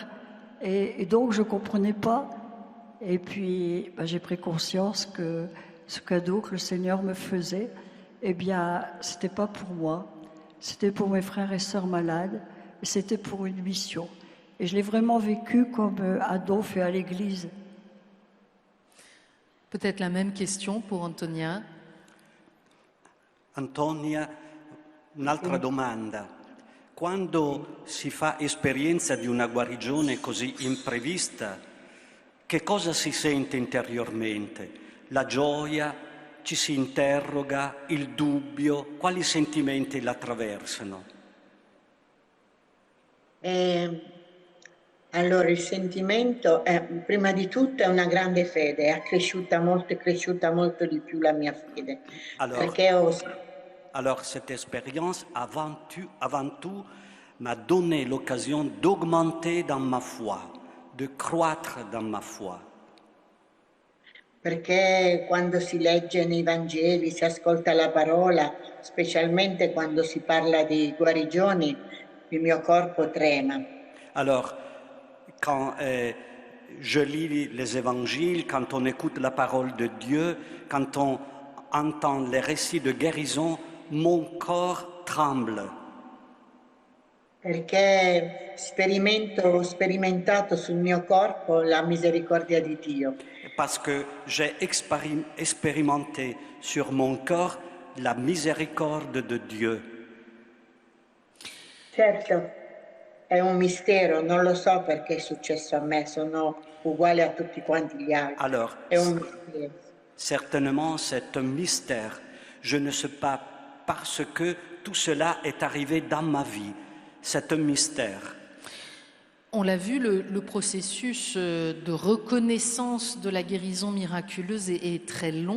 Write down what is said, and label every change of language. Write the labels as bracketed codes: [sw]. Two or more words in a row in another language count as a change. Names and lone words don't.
[fr] Et donc, je ne comprenais pas. Et puis, j'ai pris conscience que ce cadeau que le Seigneur me faisait, eh bien, ce n'était pas pour moi. C'était pour mes frères et sœurs malades. Et c'était pour une mission. Et je l'ai vraiment vécu comme à Donf et à l'église. Peut-être la même question pour Antonia. [it] Antonia, un'altra domanda. Quando si fa esperienza di una guarigione così imprevista, che cosa si sente interiormente? La gioia, ci si interroga, il dubbio, quali sentimenti la attraversano? Allora, il sentimento è, prima di tutto, è una grande fede, è cresciuta molto di più la mia fede. [fr] Alors cette expérience, avant tout, m'a donné l'occasion d'augmenter dans ma foi, de croître dans ma foi. [it] Perché quando si legge nei Vangeli, si ascolta la parola, specialmente quando si parla di guarigioni, il mio corpo trema. [fr] Alors, quand je lis les évangiles, quand on écoute la parole de Dieu, quand on entend les récits de guérison, mon corps tremble. [it] Perché ho sperimentato sul mio corpo la misericordia di Dio. [fr] Parce que j'ai expérimenté sur mon corps la miséricorde de Dieu. [it] Certo, è un mistero, non lo so perché è successo a me, sono uguale a tutti quanti gli altri. [fr] Alors, [it] è un mistero. [fr] Certainement, c'est un mystère. Je ne sais pas parce que tout cela est arrivé dans ma vie. C'est un mystère. On l'a vu, le processus de reconnaissance de la guérison miraculeuse est très long.